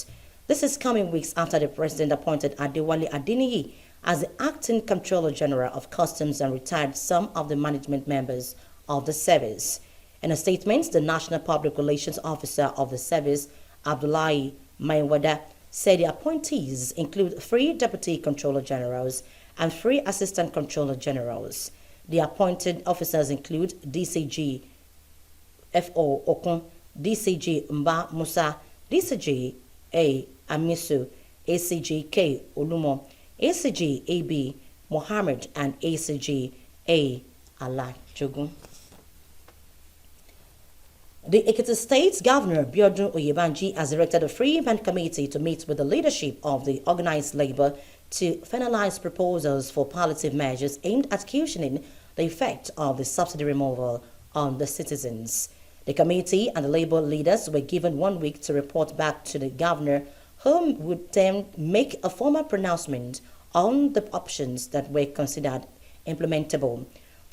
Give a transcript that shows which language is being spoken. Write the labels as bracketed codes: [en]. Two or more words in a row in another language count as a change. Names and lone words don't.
[en] This is coming weeks after the president appointed Adewale Adeniyi as the acting Comptroller General of Customs and retired some of the management members of the service. In a statement, the National Public Relations Officer of the service, Abdullahi Maiwada, said the appointees include 3 Deputy Comptroller Generals and 3 Assistant Comptroller Generals. The appointed officers include DCG F.O. Okun, DCG Mba Musa, DCG A. Amisu, ACG K. Olumo, ACG A.B. Mohammed, and ACG A. Alajogun. The Ekiti State Governor Biodun Oyebanji has erected a three-man committee to meet with the leadership of the organized labor to finalize proposals for palliative measures aimed at cushioning the effect of the subsidy removal on the citizens. The committee and the labor leaders were given 1 week to report back to the governor, whom would then make a formal pronouncement on the options that were considered implementable.